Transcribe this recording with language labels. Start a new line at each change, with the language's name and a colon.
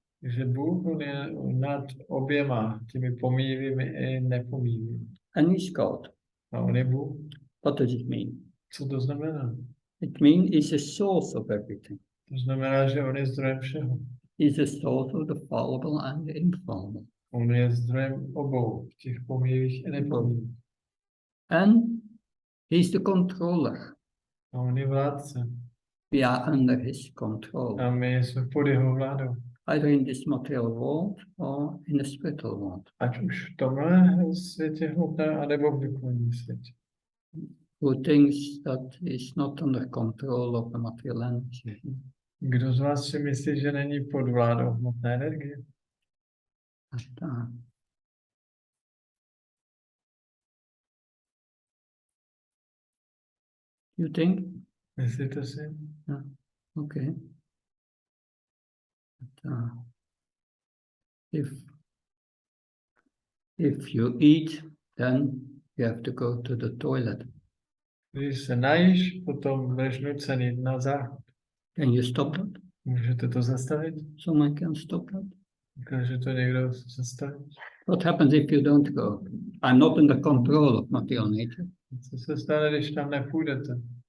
Czech: Takže Bůh on je nad oběma těmi pomíjivými i nepomíjivými.
English: And he's God.
Czech: A on je Bůh.
English: What does it mean?
Czech: Co to znamená?
English: It means he's the source of everything.
Czech: To znamená, že on je zdrojem všeho.
English: He's the source of the fallible and the infallible.
Czech: On je zdrojem obou, těch pomíjivých i nepomíjivých.
English: And he's the controller.
Czech: A on je vládce.
English: We are under his control.
Czech: A my jsme pod jeho vládou.
English: Either in this material world or in the spiritual world.
Czech: Ať už v tomhle světě hmotné, anebo v duchovním světě.
English: Who thinks that he's not under control of the material energy.
Czech: Kdo z vás si myslí, že není pod vládou hmotné energie?
English: You think?
Czech: Myslíte si?
English: Yeah. Okay. If you eat, then you have to go to the toilet.
Czech: Když se najíš, potom budeš nucen jít na záchod.
English: Can you stop that?
Czech: Můžete to zastavit?
English: Someone can stop that?
Czech: Dokáže to někdo zastavit?
English: What happens if you don't go? I'm not in the control of material nature.
Czech: Co se stane, když tam nepůjdete?